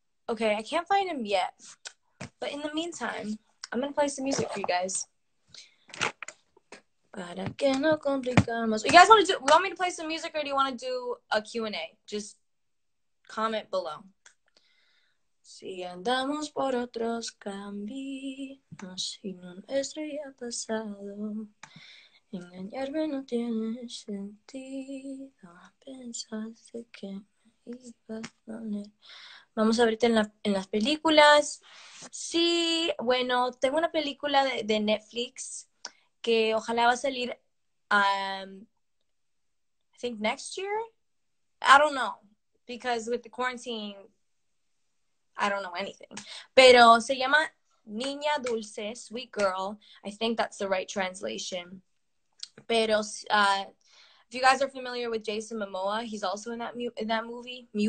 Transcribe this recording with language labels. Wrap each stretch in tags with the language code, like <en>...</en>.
<en>Okay, I can't find him yet. But in the meantime, I'm going to play some music for you guys. You guys want me to play some music, or do you want to do a Q&A? Just comment below.</en> <es>Si andamos por otros caminos y no nuestro ya pasado, Engañarme no tiene sentido. Pensaste que me ibas a doler. Vamos a verte en las películas. Sí, bueno, tengo una película de Netflix que ojalá va a salir,</es> <en>I think next year. I don't know, because with the quarantine, I don't know anything.</en> <es>Pero se llama Niña Dulce, Sweet Girl.</es> <en>I think that's the right translation.</en> <es>Pero</es> <en>if you guys are familiar with Jason Momoa, he's also in that movie.</en>